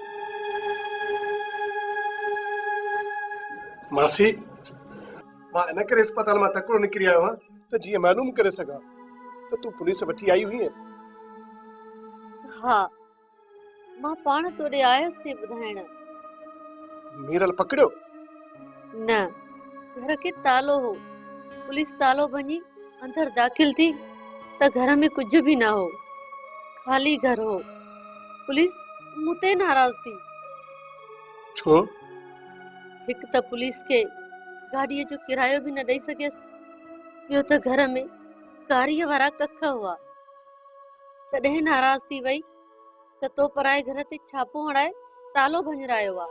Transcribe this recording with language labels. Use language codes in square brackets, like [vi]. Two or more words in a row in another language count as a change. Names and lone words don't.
[sd] मासी, मां इन करे अस्पताल मां तकिड़ो निकिरी आयो आहियां त जीअं मालूम करे सघां त तूं पुलिस वठी आई हुई। हा, मां पाण तोॾे आयसि थे ॿुधाइण। मीरल पकड़ियो? न, घर खे तालो हो। पुलिस तालो भञी अंदर दाख़िल थी त घर में कुझु बि न हो, खाली घर हो। पुलिस मूं ते नाराज़ थी। छो? हिकु त पुलिस खे गाॾीअ जो किरायो बि न ॾेई सघियसि, ॿियो त घर में कारीअ वारा कख हुआ। तॾहिं नाराज़ थी वई त तो पराए घर ते छापो हणाए तालो भञरायो आहे।